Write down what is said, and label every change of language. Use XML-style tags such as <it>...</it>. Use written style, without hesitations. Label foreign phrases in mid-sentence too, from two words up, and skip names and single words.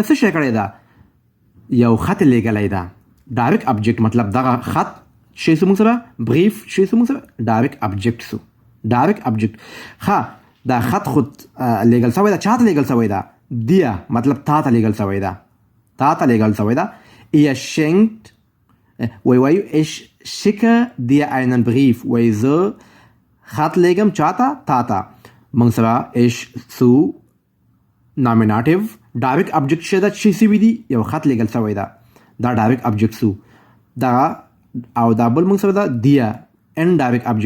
<ps>څه شی کړی ده؟ یو خط لیږلی ده.</ps> <en>direct object</en> <ps>مطلب دغه خط شی سو موږ سره بریف شی سو موږ سره</ps> <en>direct object</en> <ps>سو.</ps> <en>direct object</en> <ps>ښه دا خط خود لیږل سوی ده. چا ته لیږل سوی ده؟ دیا مطلب تا ته لیږل سوی ده. تا ته لیږل سوی ده.</ps> <de>ihr schenkt</de> <ps>وایو</ps> <de>ich schicke dir einen Brief</de> <ps>وای زه خط لیږم چا ته؟ تا ته. موږ سره ich سو</ps> <en>nominative direct object</en> <ps>شی ده چې سوي دي یو خط لیږل سوی ده دا</ps> <en>direct object</en> <ps>سو. دا او دا بل موږ سره ده دیا</ps> <en>indirect object</en> <ps>سو.</ps>